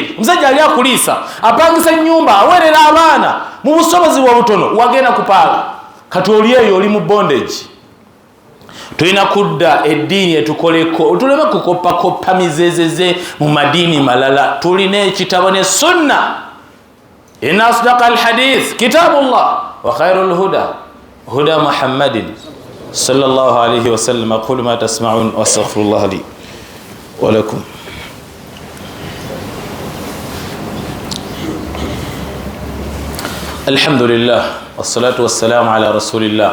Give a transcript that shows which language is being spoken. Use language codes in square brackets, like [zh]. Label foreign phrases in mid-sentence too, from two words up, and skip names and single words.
[lg] Omusajja ali akuliisa apangisa ennyumba aweerera abaana mu busobozi bwa butono wagenda kupaaga kati oli eyo oli mu bondage. Tulina kudda eddiini etukoleko tuleme kukopakoppa mizezeze mu madiini malala. Tulina ekitabo ne sunna. [ar] إن أصدق الحديث كتاب الله وخير الهدى محمد صلى الله عليه وسلم. أقول ما تسمعون وأستغفر الله لي ولكم. الحمد لله والصلاة والسلام على رسول الله.